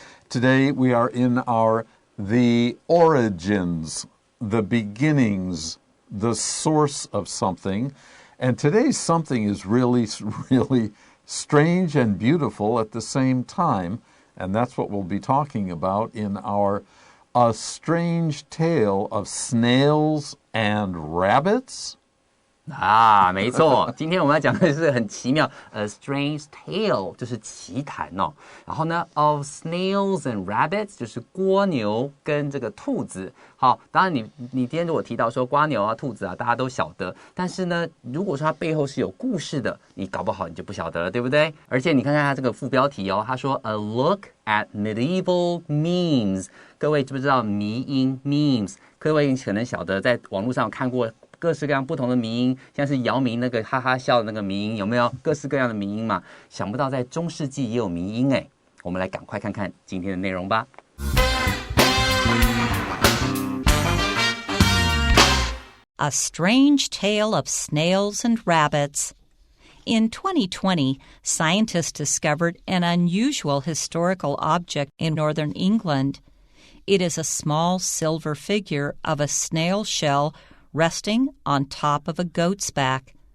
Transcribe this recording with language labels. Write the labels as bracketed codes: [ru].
[en] Today we are in our The Origins, the beginnings, the source of something. And today's something is really, really strange and beautiful at the same time. And that's what we'll be talking about in our A Strange Tale of Snails and Rabbits. [zh] 没错，今天我们要讲的是很奇妙 [en] A strange tale [zh] 就是奇谈哦。然后呢 [en] of snails and rabbits [zh] 就是蜗牛跟这个兔子。好，当然你今天如果提到说蜗牛啊、兔子啊，大家都晓得。但是呢，如果说它背后是有故事的，你搞不好你就不晓得了，对不对？而且你看看它这个副标题哦，他说 [en] A look at medieval memes。 [zh] 各位知不知道迷因 memes？ 各位可能晓得在网络上有看过各式各样不同的迷因，像是姚明那个哈哈笑的那个迷因，有没有各式各样的迷因嘛？想不到在中世纪也有迷因哎，我们来赶快看看今天的内容吧。 [en] A Strange Tale of Snails and Rabbits. In 2020, scientists discovered an unusual historical object in northern England. It is a small silver figure of a snail shell resting on top of a goat's back.